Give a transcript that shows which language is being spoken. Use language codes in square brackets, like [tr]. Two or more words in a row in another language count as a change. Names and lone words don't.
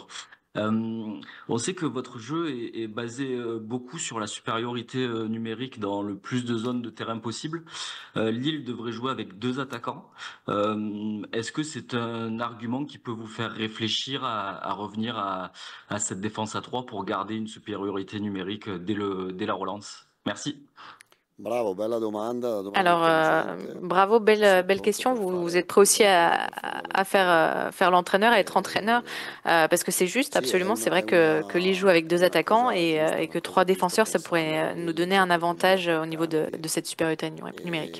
[fr] On sait que votre jeu est basé beaucoup sur la supériorité numérique dans le plus de zones de terrain possible. Lille devrait jouer avec 2 attaquants. Est-ce que c'est un argument qui peut vous faire réfléchir à revenir à cette défense à 3 pour garder une supériorité numérique dès la relance? Merci. [it] Bravo, bella domanda. [fr] Alors, bravo, belle question. Vous êtes prêt aussi à faire l'entraîneur, à être entraîneur, parce que c'est juste, absolument. C'est vrai que Lille joue avec 2 attaquants et que 3 défenseurs, ça pourrait nous donner un avantage au niveau de cette supériorité numérique.